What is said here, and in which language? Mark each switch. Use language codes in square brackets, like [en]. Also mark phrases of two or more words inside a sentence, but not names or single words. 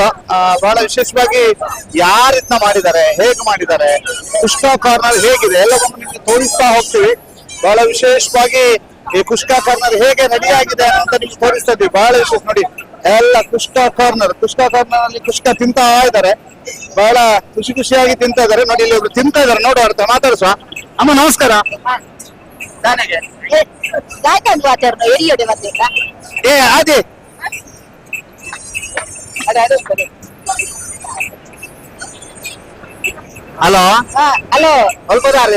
[kn] ಬಹಳ ವಿಶೇಷವಾಗಿ ಯಾರಿದ್ನ ಮಾಡಿದ್ದಾರೆ, ಹೇಗೆ ಮಾಡಿದ್ದಾರೆ, ಕುಷ್ಕ ಕಾರ್ನರ್ ಹೇಗಿದೆ ಎಲ್ಲವನ್ನು ನಿಮ್ಗೆ ತೋರಿಸ್ತಾ ಹೋಗ್ತೀವಿ. ಬಹಳ ವಿಶೇಷವಾಗಿ ಈ ಕುಷ್ಕ ಕಾರ್ನರ್ ಹೇಗೆ ರೆಡಿ ಆಗಿದೆ ಅಂತ ನಿಮ್ಗೆ ತೋರಿಸ್ತಾ ಇದ್ವಿ. ಬಹಳ ವಿಶೇಷ ನೋಡಿ, ಎಲ್ಲ ಕುಷ್ಕ ಕಾರ್ನರ್ ಅಲ್ಲಿ ಕುಷ್ಕ ತಿಂತಾ ಇದ್ದಾರೆ. ಬಹಳ ಖುಷಿಯಾಗಿ ತಿಂತಾ ಇದ್ದಾರೆ. ನೋಡಿ, ಇಲ್ಲಿ ಒಬ್ರು ತಿಂತಾ ಇದ್ದಾರೆ, ನೋಡುವ ಅರ್ಥ ಮಾತಾಡಿಸುವ. ಅಮ್ಮ ನಮಸ್ಕಾರ. ಏ ಅದೇ ಹಲೋ ಹಲೋ ಹೊಲ್ಬೋದಾರೆ